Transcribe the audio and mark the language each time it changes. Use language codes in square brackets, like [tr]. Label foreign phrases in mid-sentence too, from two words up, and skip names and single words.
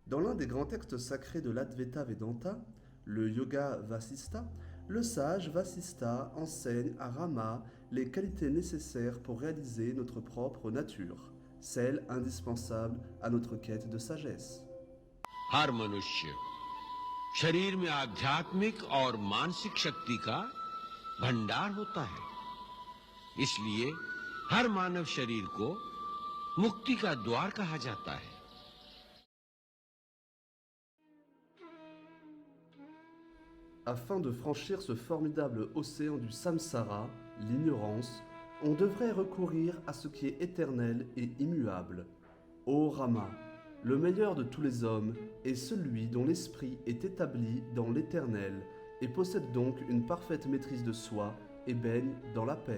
[fr] Dans l'un des grands textes sacrés de l'Advaita Vedanta, le Yoga Vasista, le sage Vasista enseigne à Rama les qualités nécessaires pour réaliser notre propre nature, celle indispensable à notre quête de sagesse. [hi] हर मनुष्य शरीर में आध्यात्मिक और मानसिक शक्ति का भंडार होता है। इसलिए हर मानव शरीर को मुक्ति का द्वार कहा जाता है। [fr] Afin de franchir ce formidable océan du samsara, l'ignorance, on devrait recourir à ce qui est éternel et immuable. Ô Rama, le meilleur de tous les hommes est celui dont l'esprit est établi dans l'éternel et possède donc une parfaite maîtrise de soi et baigne dans la paix.